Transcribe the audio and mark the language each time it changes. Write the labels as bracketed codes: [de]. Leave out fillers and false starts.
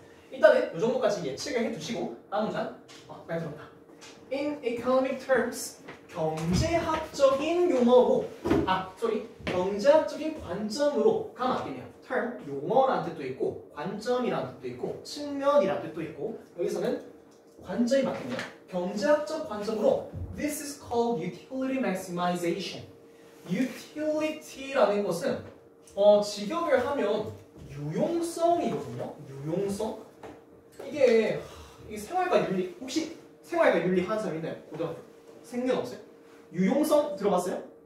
[ko] 일단은 이 정도까지 예측을 해두시고 다음 문장 빨리 들어온다. [en] In economic terms [ko] 경제학적인 용어로 경제학적인 관점으로가 맞겠네요. term 용어라는 뜻도 있고 관점이라는 뜻도 있고 측면이라는 뜻도 있고 여기서는 관점이 맞겠네요. 경제학적 관점으로 [en] This is called utility maximization. [ko] utility라는 것은 직역을 하면 유용성이거든요. 유용성. 이게 생활과 윤리 혹시 생활과 윤리 하는 사람 있나요? 고등학교 생년 없어요? 유용성 들어봤어요?